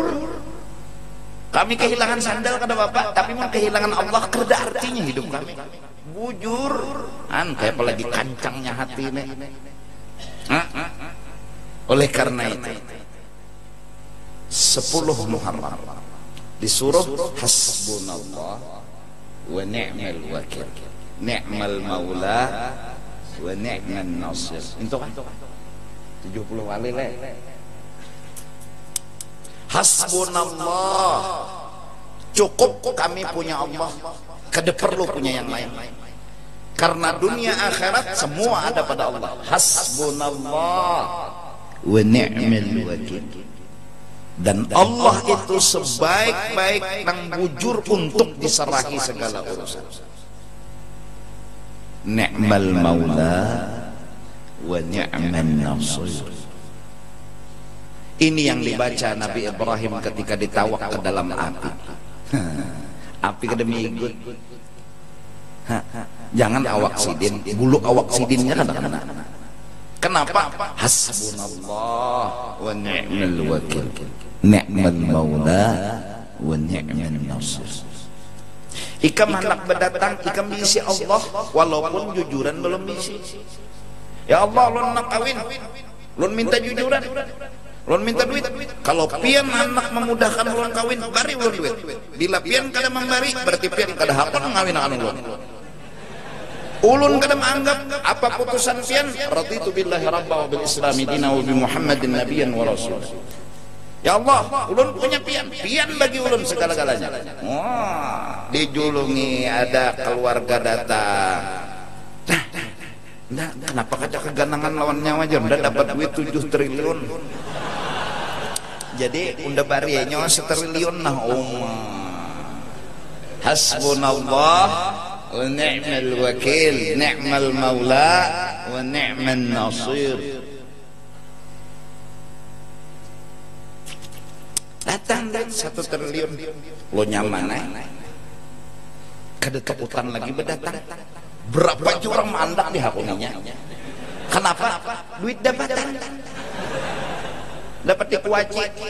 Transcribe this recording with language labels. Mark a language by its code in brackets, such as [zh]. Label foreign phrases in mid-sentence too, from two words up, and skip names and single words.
[id] Kami kehilangan sandal karena Bapak, tapi mau kehilangan Allah kerja artinya hidup kami. [bjn] Bujur. Kayak apalagi kancangnya hati ini. [id] Oleh karena itu 10 Muharram disuruh [ar] حسبنا الله ونعم الوكيل. نعم المولى ونعم النصير. [id] Itu kan 70 kali le. [bjn] Hasbunallah, cukup kami punya Allah, kada perlu punya yang lain. [id] Karena dunia akhirat semua ada pada Allah. [ar] حسبنا الله ونعم الوكيل. [id] Dan Allah itu sebaik-baik yang bujur untuk diserahi segala urusan. [ar] نعم المولى ونعم النصير. [id] Ini yang dibaca Nabi Ibrahim ketika ditawak ke dalam api. [bjn] Api kada ikut. Jangan awak sidin, bulu awak sidinnya kan kena. [id] Kenapa? [ar] حسبنا الله ونعم الوكيل. نعم المولى ونعم النصير. [bjn] Ikam hendak berdatang, ikam misi Allah walaupun jujuran belum misi. Ya Allah, lon nak kawin, lon minta jujuran, lon minta duit. Kalau pian anak memudahkan lon kawin, bari lon duit. Bila pian kada membari, berarti pian kada hakun ngawin anu lon. Ulun kada menganggap apa putusan pian, [ar] رضيت بالله ربا وبالإسلام دينا وبمحمد نبيا ورسول. يا الله, [bjn] ulun punya pian bagi ulun segala-galanya. Wah, dijulungi ada keluarga datang. Nah, kenapa kaca keganangan lawan nyawa aja? [id] Udah dapat duit 7 triliun. [bjn] Jadi unda barinya 1 triliun nah [ar] حسبنا الله ونعم الوكيل نعم المولى ونعم النصير. [bjn] Datang 1 triliun lo nyaman kada takutan lagi berdatang. Berapa jurang mandak dihakuninya. [id] Kenapa? [bjn] Duit dapatan, dapat dikuaci.